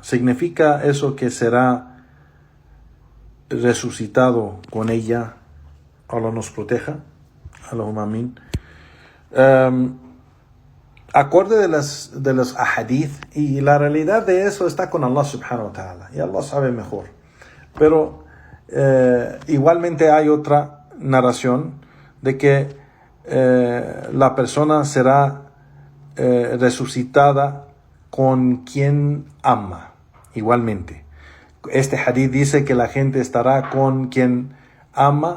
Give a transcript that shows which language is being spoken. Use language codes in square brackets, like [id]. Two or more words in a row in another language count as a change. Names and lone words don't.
[es] ¿Significa eso que será resucitado con ella? Allah nos proteja. [ar] اللهم آمين. [es] Acorde de los ahadith, y la realidad de eso está con Allah [ar] سبحانه وتعالى, [es] y Allah sabe mejor. Pero igualmente hay otra narración de que la persona será resucitada con quien ama, igualmente. Este hadith dice que la gente estará con quien ama.